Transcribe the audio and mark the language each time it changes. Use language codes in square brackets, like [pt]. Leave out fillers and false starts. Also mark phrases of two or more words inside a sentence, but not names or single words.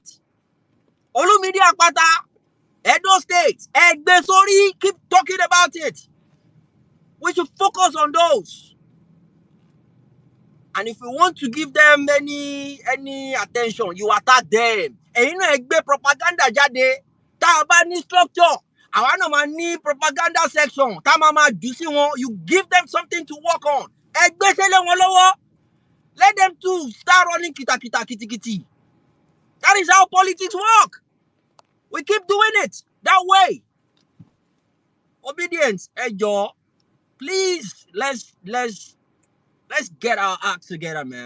[en] Olumide Akpata, Edo State, Egbesori, keep talking about it. We should focus on those. And if we want to give them any attention, you attack them. And you know, [yo] Egbe propaganda jade, ta ba ni structure. Àwa náà máa ní [en] propaganda section. [yo] Ta ma ma jù sí wọn. [en] You give them something to work on. [yo] Egbe sele wọn lọ́wọ́. [en] Let them too start running kita. That is how politics work. We keep doing it that way. Obedience, Ejo. Please, let's get our act together, man.